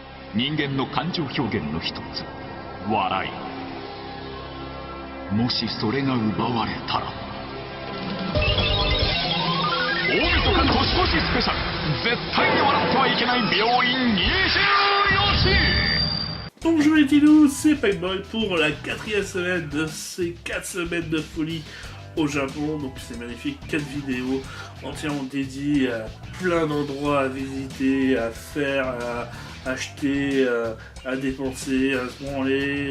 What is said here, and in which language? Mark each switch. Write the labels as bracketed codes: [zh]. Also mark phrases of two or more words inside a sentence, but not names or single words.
[ja] 人間の感情表現の一つ、笑い。もしそれが奪われたら、大晦日年越しスペシャル、絶対に笑ってはいけない病院24時。 [fr] Bonjour les Tidous, c'est Packboy pour la 4e semaine de ces 4 semaines de folie au Japon. Donc c'est magnifique, 4 vidéos entièrement dédiées à plein d'endroits à visiter, à faire, à acheter, à dépenser, à se branler.